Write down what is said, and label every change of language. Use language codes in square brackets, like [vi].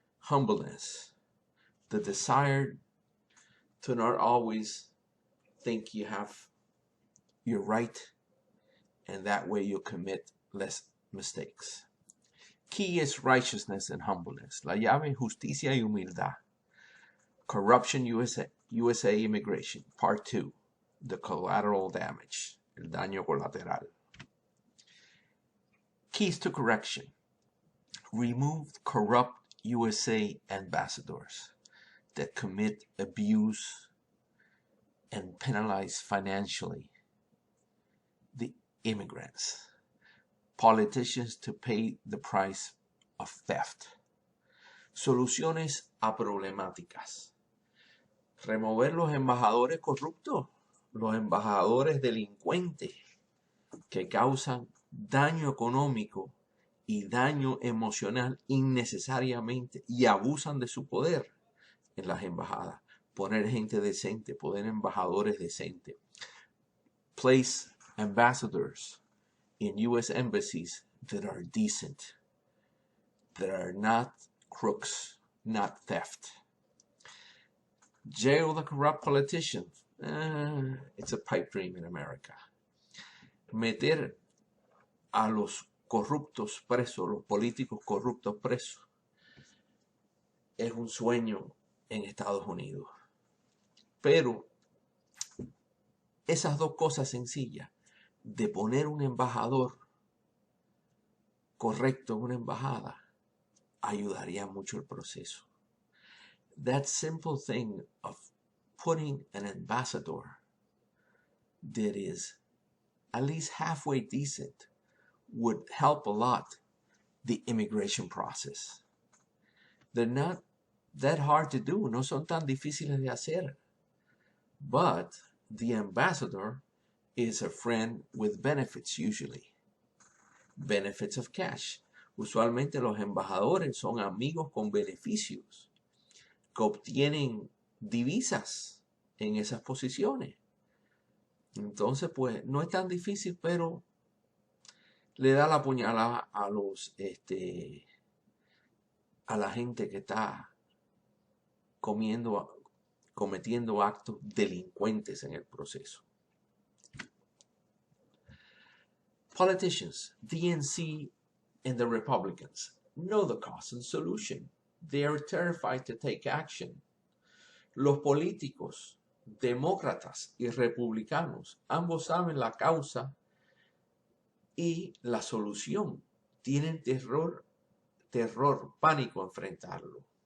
[en] Humbleness. The desire to not always think you're right, and that way you'll commit less mistakes. Key is righteousness and humbleness. [es] La llave, justicia y humildad. [en] Corruption, USA immigration. Part 2. The collateral damage. [es] El daño colateral. [en] Keys to correction. removed corrupt USA ambassadors that commit abuse and penalize financially the immigrants, politicians to pay the price of theft. [es] Soluciones a problemáticas. Remover los embajadores corruptos, los embajadores delincuentes que causan daño económico y daño emocional innecesariamente y abusan de su poder en las embajadas. Poner gente decente, poner embajadores decentes. [en] Place ambassadors in U.S. embassies that are decent, that are not crooks, not theft. Jail the corrupt politicians. It's a pipe dream in America. [es] Meter a los corruptos presos, los políticos corruptos presos, es un sueño en Estados Unidos. Pero esas dos cosas sencillas, de poner un embajador correcto en una embajada, ayudaría mucho el proceso. [en] That simple thing of putting an ambassador that is at least halfway decent would help a lot the immigration process. They're not that hard to do, [es] no son tan difíciles de hacer. [en] But the ambassador is a friend with benefits usually. Benefits of cash. [es] Usualmente los embajadores son amigos con beneficios que obtienen divisas en esas posiciones. Entonces, pues, no es tan difícil, pero le da la puñalada a la gente que está cometiendo actos delincuentes en el proceso. [en] Politicians, DNC and the Republicans, know the cause and solution. They are terrified to take action. [es] Los políticos, demócratas y republicanos, ambos saben la causa y la solución. Tienen terror, pánico a enfrentarlo.